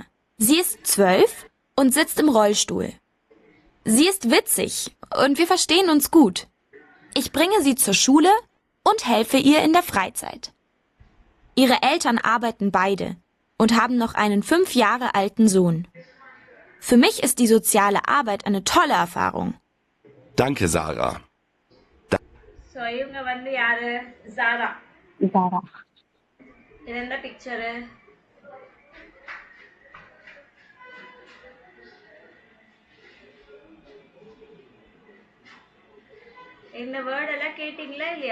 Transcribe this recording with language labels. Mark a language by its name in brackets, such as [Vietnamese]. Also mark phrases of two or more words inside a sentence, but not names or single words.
[German] Sie ist 12 und sitzt im Rollstuhl. Sie ist witzig und wir verstehen uns gut. Ich bringe sie zur Schule und helfe ihr in der Freizeit. Ihre Eltern arbeiten beide und haben noch einen 5 Jahre alten Sohn. Für mich ist die soziale Arbeit eine tolle Erfahrung. Danke, Sarah. [Tamil] ஸோ இவங்க வந்து யாரு? ஜாரா. Zara. இது எந்த பிக்சரு? இந்த வேர்ட் எல்லாம் கேட்டீங்களா இல்லையா?